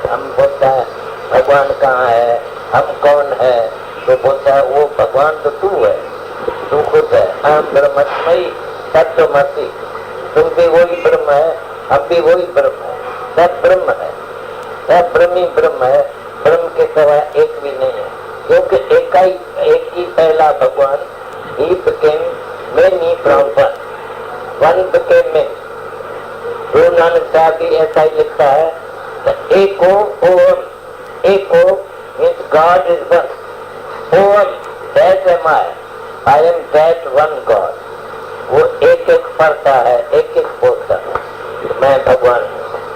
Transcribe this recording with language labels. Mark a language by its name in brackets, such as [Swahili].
[Hindi] हम बोलता है भगवान कहाँ है, हम कौन है, तो बोलता है वो भगवान तो तू है, तू खुद है। हम ब्रह्मस्मयी तत्वमसि, तुम भी वही ब्रह्म है, हम भी वही ब्रह्म है, सब ब्रह्म है, सब ब्रह्म ही ब्रह्म है, ब्रह्म के सिवा एक भी नहीं है। क्योंकि एक ही पहला भगवान, [English] he became many from one, one became many। [Hindi] Guru Nanak साहब भी ऐसा ही लिखता है, एको ओम, एको [English] means God is one, [Hindi] Om [English] that am I am that one God। [Hindi] वो एक एक पढ़ता है, एक एक बोलता है मैं भगवान हूँ।